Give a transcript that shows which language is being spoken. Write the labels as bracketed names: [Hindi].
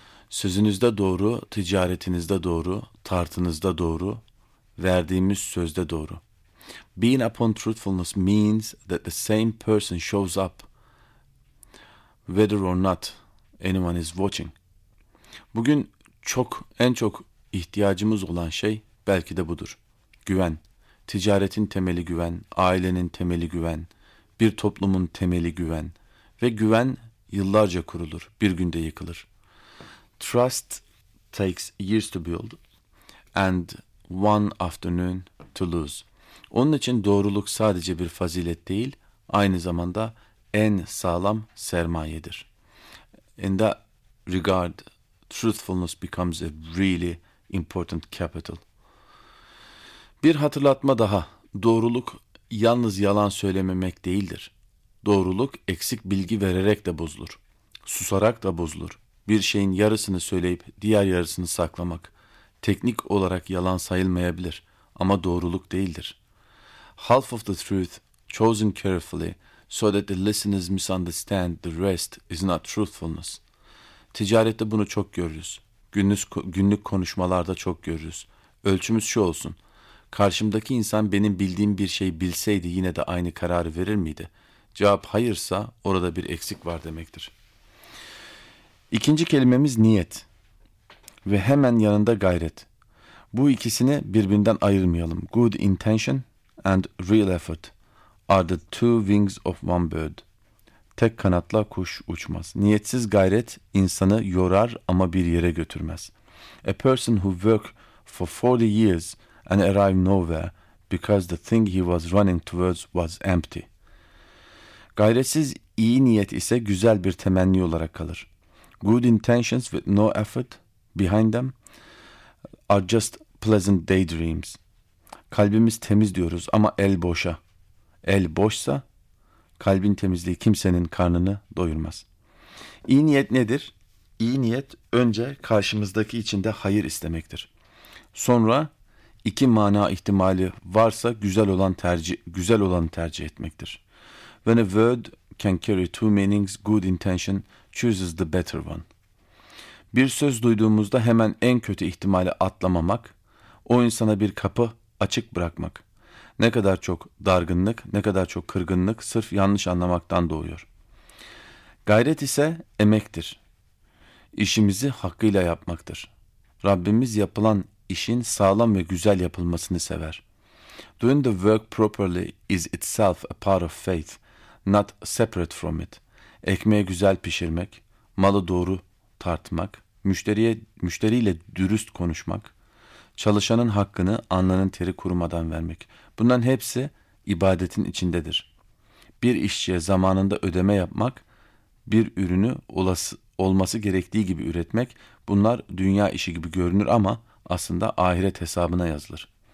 [Turkish] Sözünüzde doğru, ticaretinizde doğru, tartınızda doğru, verdiğimiz sözde doğru. [English] Being upon truthfulness means that the same person shows up whether or not anyone is watching. [Turkish] Bugün en çok ihtiyacımız olan şey belki de budur. Güven. Ticaretin temeli güven, ailenin temeli güven, bir toplumun temeli güven. Ve güven yıllarca kurulur, bir günde yıkılır. [English] Trust takes years to build and one afternoon to lose. [Turkish] Onun için doğruluk sadece bir fazilet değil, aynı zamanda en sağlam sermayedir. [English] In that regard, truthfulness becomes a really important capital. [Turkish] Bir hatırlatma daha. Doğruluk yalnız yalan söylememek değildir. Doğruluk eksik bilgi vererek de bozulur. Susarak da bozulur. Bir şeyin yarısını söyleyip diğer yarısını saklamak teknik olarak yalan sayılmayabilir ama doğruluk değildir. [English] Half of the truth chosen carefully so that the listeners misunderstand the rest is not truthfulness. [Turkish] Ticarette bunu çok görürüz. Günlük konuşmalarda çok görürüz. Ölçümüz şu olsun. Karşımdaki insan benim bildiğim bir şey bilseydi yine de aynı kararı verir miydi? Cevap hayırsa orada bir eksik var demektir. İkinci kelimemiz niyet ve hemen yanında gayret. Bu ikisini birbirinden ayırmayalım. [English] Good intention and real effort are the two wings of one bird. [Turkish] Tek kanatla kuş uçmaz. Niyetsiz gayret insanı yorar ama bir yere götürmez. [English] A person who worked for 40 years and arrived nowhere because the thing he was running towards was empty. [Turkish] Gayretsiz iyi niyet ise güzel bir temenni olarak kalır. [English] Good intentions with no effort behind them are just pleasant daydreams. [Turkish] Kalbimiz temiz diyoruz ama el boşa. El boşsa kalbin temizliği kimsenin karnını doyurmaz. İyi niyet nedir? İyi niyet önce karşımızdaki için de hayır istemektir. Sonra iki mana ihtimali varsa güzel olanı tercih etmektir. [English] When a word can carry two meanings, good intention chooses the better one. [Turkish] Bir söz duyduğumuzda hemen en kötü ihtimali atlamamak, o insana bir kapı açık bırakmak. Ne kadar çok dargınlık, ne kadar çok kırgınlık sırf yanlış anlamaktan doğuyor. Gayret ise emektir. İşimizi hakkıyla yapmaktır. Rabbimiz yapılan işin sağlam ve güzel yapılmasını sever. [English] Doing the work properly is itself a part of faith, not separate from it. [Turkish] Ekmeği güzel pişirmek, malı doğru tartmak, müşteriyle dürüst konuşmak, çalışanın hakkını alnının teri kurumadan vermek. Bunların hepsi ibadetin içindedir. Bir işçiye zamanında ödeme yapmak, bir ürünü olması gerektiği gibi üretmek, bunlar dünya işi gibi görünür ama aslında ahiret hesabına yazılır.